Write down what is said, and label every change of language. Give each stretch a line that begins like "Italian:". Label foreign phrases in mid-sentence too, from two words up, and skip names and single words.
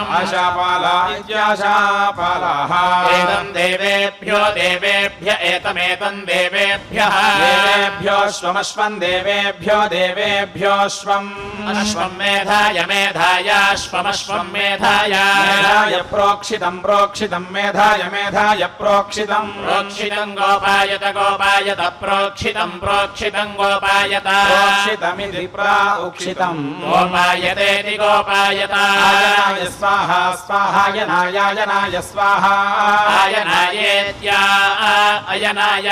Sanskrit: ఆశాపాలా ఇత్యాశాపాలాః ఏతం దేవేభ్యో దేవేభ్య ఏతమేతం దేవేభ్యః దేవేభ్యోశ్వమశ్వం దేవేభ్యో దేవేభ్యోశ్వం అశ్వం మేధాయ మేధాయ అశ్వమశ్వం మేధాయ మేధాయ ప్రోక్షితం ప్రోక్షితం మేధాయ मेधाय मेधाय प्रोक्षितम् प्रोक्षितं गोपायत गोपायत प्रोक्षितं प्रोक्षितं गोपायत प्रोक्षितमिति प्रोक्षितम् गोपायतेति गोपायत आयनाय स्वाहा स्वाहायनायायनाय स्वाहा आयनायेत्या अयनाय